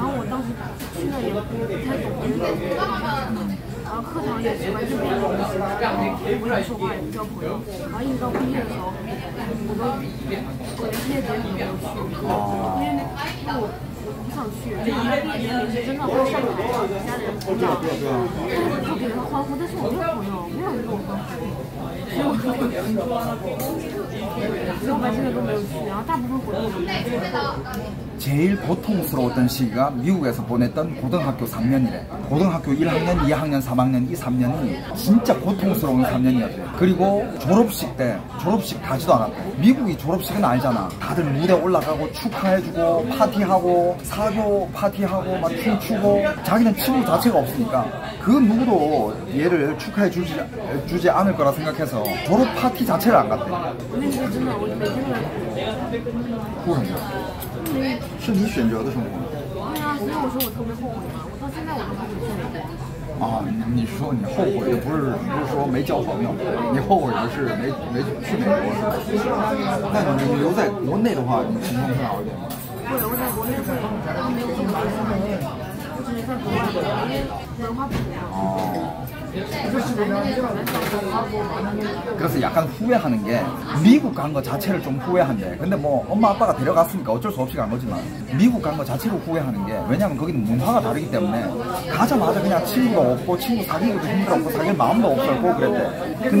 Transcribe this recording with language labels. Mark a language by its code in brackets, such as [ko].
[zh] 有点然后课堂也是完全变了，然后我也说话也不交朋友，然后一直到毕业的时候，我连毕业典礼都没有去，因为我不想去，就因为毕业典礼是真的会上台，家里人鼓掌，就给人欢呼，但是我没有朋友，没有人跟我欢呼，所以我就所以我把这个都没有去，然后大部分活动我都没有去。 [ko] 제일 고통스러웠던 시기가 미국에서 보냈던 고등학교 3년이래. 고등학교 1학년, 2학년, 3학년 이 3년이 진짜 고통스러운 3년이었대. 그리고 졸업식 때 졸업식 가지도 않았대. 미국이 졸업식은 알잖아. 다들 무대 올라가고 축하해주고 파티하고 사교 파티하고 막 춤추고 자기는 친구 자체가 없으니까 그 누구도 얘를 축하해주지 않을 거라 생각해서 졸업 파티 자체를 안 갔대. [zh] 哭什么？是你选择的生活。对啊，所以我说我特别后悔嘛，我到现在我都后悔去美国。啊，你说你后悔的不是说没交朋友，你后悔的是没去美国。那你留在国内的话，你情况会好一点吗？会，我在国内会，然后没有这么开心，我只是在国外，因为文化不一样。哦。 [ko] 그래서 약간 후회하는 게 미국 간 거 자체를 좀 후회한대. 근데 뭐 엄마 아빠가 데려갔으니까 어쩔 수 없이 간 거지만 미국 간 거 자체로 후회하는 게 왜냐면 거기는 문화가 다르기 때문에 가자마자 그냥 친구가 없고 친구 사귀기도 힘들었고 사귈 마음도 없었고 그랬대.